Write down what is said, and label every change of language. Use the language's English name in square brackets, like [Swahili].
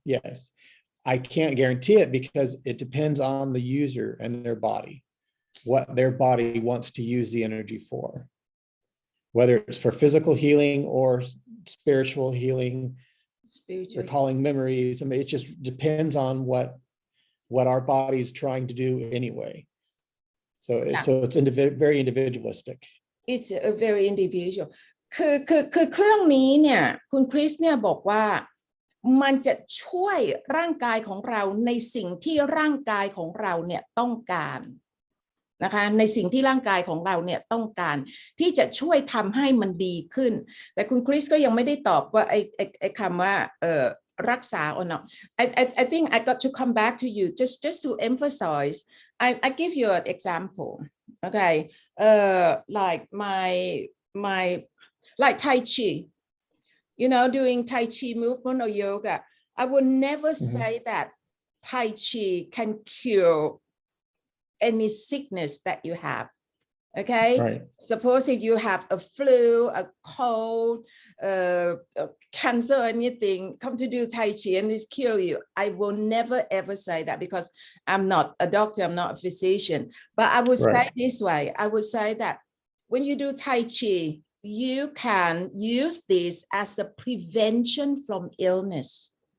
[English] Yes, I can't guarantee it because it depends on the user and their body, what their body wants to use the energy for, whether it's for physical healing or spiritual healing, recalling memories. It just depends on what our body's trying to do anyway. So it's very individualistic. It's a very individual [Thai] คือเครื่องนี้เนี่ยคุณคริสเนี่ยบอกว่ามันจะช่วยร่างกายของเราในสิ่งที่ร่างกายของเราเนี่ยต้องการ นะคะในสิ่งที่ร่างกายของเราเนี่ยต้องการที่จะช่วยทำให้มันดีขึ้นแต่คุณคริสก็ยังไม่ได้ตอบว่าไอ้คำว่า รักษา [English] or not I think I got to come back to you just to emphasize I give you an example okay like my like Tai Chi you know doing Tai Chi movement or yoga I would never say that Tai Chi can cure any sickness that you have okay Right. suppose if you have a flu a cold a cancer or anything come to do Tai Chi and this cure you I will never ever say that because I'm not a doctor I'm not a physician but I would say this way I would say that when you do Tai Chi you can use this as a prevention from illness